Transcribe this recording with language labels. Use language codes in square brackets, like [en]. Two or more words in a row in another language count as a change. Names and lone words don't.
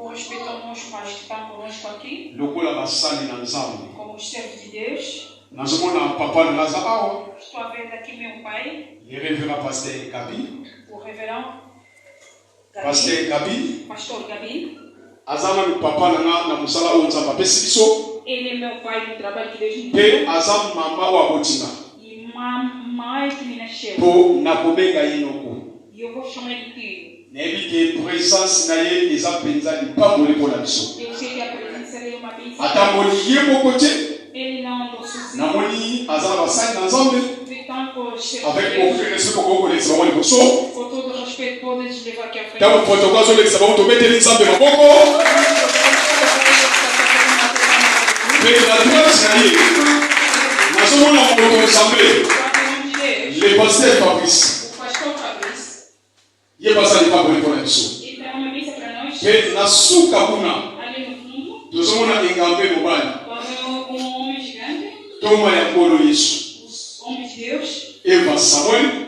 [ln] lokola basali na nzambe nazomona papa na naza awa [fr] le révérend pasteur [ln] Gabi pasteur Gabi azana mi papa nanga na musala oyo nzambe apesi biso mpe aza mama oyo abotinga po nakobenga ye noko [pt] e eu vou chamar de tio. [ln] Nayebi ke présence na ye eza penza lipamboli mpo na biso. [pt] Eu sei que a presença dele é uma bênção. [ln] Atamboli ye moko te. [pt] Ele não andou sozinho. [ln] Namoni aza na basali na Nzambe. [fr] Avec beaucoup de respect pour [ln] kokolekisa bango liboso. [pt] Com todo respeito, podemos levar aqui à frente. [ln] Ntango protocole azolekisa bango tobeteli Nzambe maboko. Mpe na droite na ye nazomona moto Nzambe [fr] le pasteur [ln] Fabrice. Ye basali pamboli mpo na biso. Mpe na suka kuna tozomona engambe mobali toma ya nkolo Yesu Eva Samuel